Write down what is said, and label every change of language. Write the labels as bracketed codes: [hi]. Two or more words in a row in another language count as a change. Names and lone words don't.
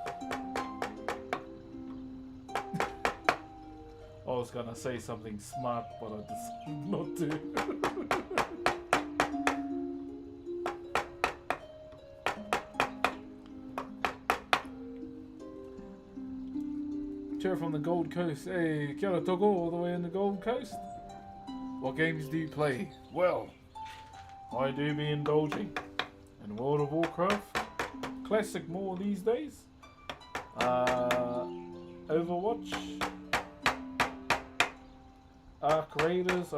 [en] I was gonna say something smart, but I decided not to. Chair from the Gold Coast. [mi] Hey, kia ora toko, [en] all the way in the Gold Coast. What games do you play? Well, I do be indulging in World of Warcraft. Classic more these days. Overwatch. Arc Raiders.